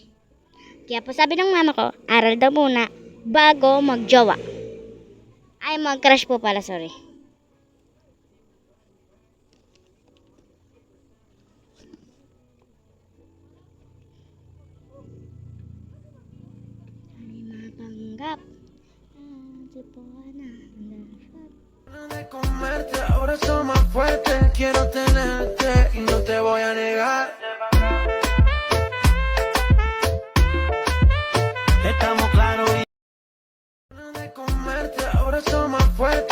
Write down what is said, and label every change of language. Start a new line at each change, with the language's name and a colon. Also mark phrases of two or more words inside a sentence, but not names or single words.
Filipino: Kaya po sabi ng mama ko, aral daw muna bago magjowa. Ay, mag-crush po pala, sorry. Ay, matanggap.
Spanish: De comerte, ahora soy más fuerte. Quiero tenerte y no te voy a negar. Estamos claros. De comerte, ahora soy más fuerte.